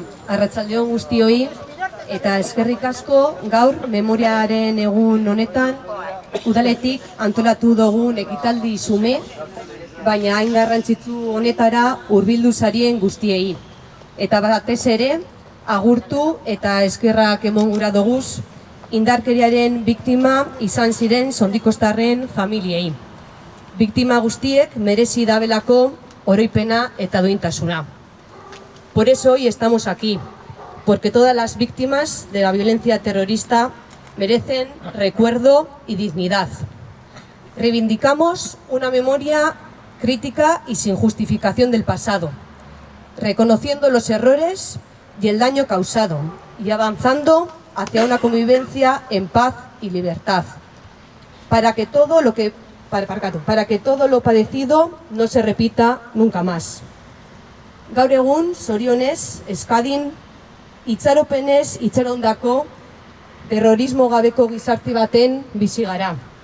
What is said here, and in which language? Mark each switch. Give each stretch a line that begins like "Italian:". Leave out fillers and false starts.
Basque: Arratsaldeon guztioi, eta eskerrik asko gaur memoriaren egun honetan udaletik antolatu dugun ekitaldi xume, baina hain garrantzitsu honetara hurbildu zarien guztiei. Eta batez ere, agurtu eta eskerrak emon gura doguz, indarkeriaren biktima izan ziren sondikostarren familiei. Biktima guztiek merezi dabelako oroipena eta duintasuna.
Spanish: Por eso hoy estamos aquí, porque todas las víctimas de la violencia terrorista merecen recuerdo y dignidad. Reivindicamos una memoria crítica y sin justificación del pasado, reconociendo los errores y el daño causado y avanzando hacia una convivencia en paz y libertad, para que todo lo padecido no se repita nunca más.
Basque: Gaur egun, zorionez, Euskadin, itxaropenez itxarondako terrorismo gabeko gizarte baten bizi gara.